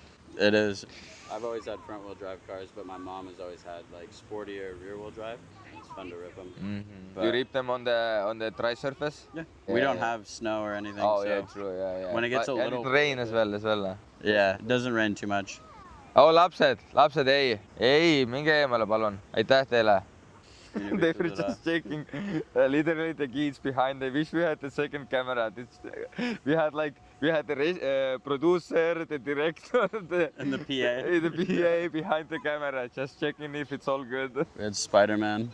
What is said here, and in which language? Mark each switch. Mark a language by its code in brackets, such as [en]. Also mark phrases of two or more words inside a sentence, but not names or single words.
[en] It is. I've always had front wheel drive cars, but my mom has always had like sportier rear wheel drive. It's fun to rip them. Mm-hmm. You rip them on the dry surface? Yeah. We don't Yeah. have snow or anything. Oh, so yeah, true, yeah. when it gets a And little- it rain as well. yeah, it doesn't rain too much. [et] Oh, lapsed, ei, minge eemale, palun. Aitäh teile. [en] They were just checking literally the kids behind. I wish we had the second camera. We had the producer, the director, And the PA. the PA behind the camera, just checking if it's all good. It's Spider-Man.